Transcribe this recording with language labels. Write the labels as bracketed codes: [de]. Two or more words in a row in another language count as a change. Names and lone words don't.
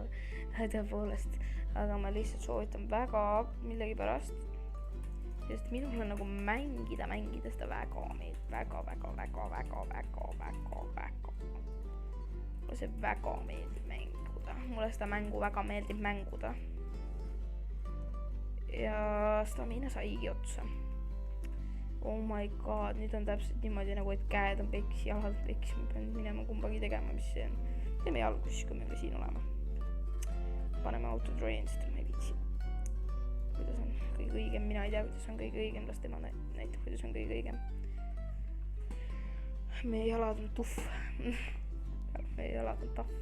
[et] Tõepoolest, aga ma lihtsalt soovitan väga millegipärast, sest minul on nagu mängida seda väga meeldib, mulle see väga meeldib mänguda, ja stamina saigi otsa. [en] Oh my god, [et] nüüd on täpselt niimoodi nagu, et käed on pekkis, jalad on pekkis, ma pean minema kumbagi tegema, mis see on. Teeme jalgu siis, kui me siin oleme. Paneme autotrain, sest ma ei viitsi. Kuidas on kõige õigem, mina ei tea, kuidas on kõige õigem, las tema näitab, kuidas on kõige õigem. Meie jalad on tuff. Meie jalad on tahv.